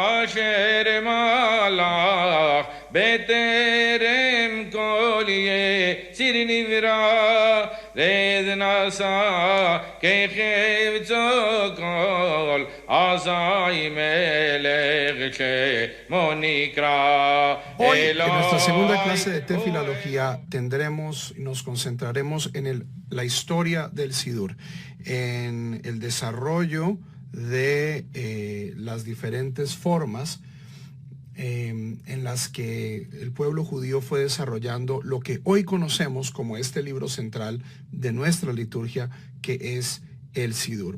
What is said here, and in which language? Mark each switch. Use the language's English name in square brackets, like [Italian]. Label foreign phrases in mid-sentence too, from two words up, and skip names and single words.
[Hebrew] כאשר מלך בטרם כל יציר נברא רד נשא כחפצו כל אזי מלך שמו נקרא. [Spanish] Hoy, en nuestra segunda clase de tefilología, nos concentraremos en la historia del Sidur, en el desarrollo de las diferentes formas en las que el pueblo judío fue desarrollando lo que hoy conocemos como este libro central de nuestra liturgia, que es el Sidur.